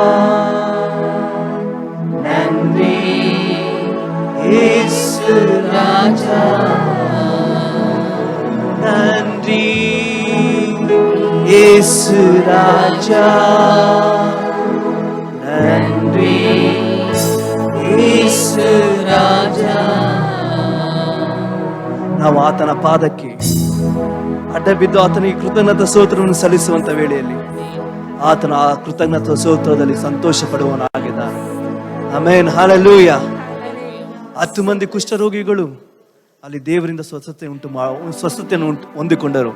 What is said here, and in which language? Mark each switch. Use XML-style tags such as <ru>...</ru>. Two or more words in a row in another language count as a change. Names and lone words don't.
<ta>நன்றி இயேசு ராஜா, நன்றி இயேசு ராஜா, நன்றி இயேசு ರಾಜಾ.</ta> <kn>ನಾವು ಆತನ ಪಾದಕ್ಕೆ ಅಡ್ಡ ಬಿದ್ದು ಆತನಿಗೆ ಕೃತಜ್ಞತಾ ಸ್ತೋತ್ರವನ್ನು ಸಲ್ಲಿಸುವಂತ ವೇಳೆಯಲ್ಲಿ ಆತನ ಆ ಕೃತಜ್ಞತಾ ಸ್ತೋತ್ರದಲ್ಲಿ ಸಂತೋಷ ಪಡುವವನಾಗಿದ್ದಾನೆ. ಆಮೆನ್, ಹಲ್ಲೆಲೂಯಾ. 10 ಮಂದಿ ಕುಷ್ಠರೋಗಿಗಳು ಅಲ್ಲಿ ದೇವರಿಂದ ಸ್ವಸ್ಥತೆಯನ್ನು ಹೊಂದಿಕೊಂಡರು.</kn>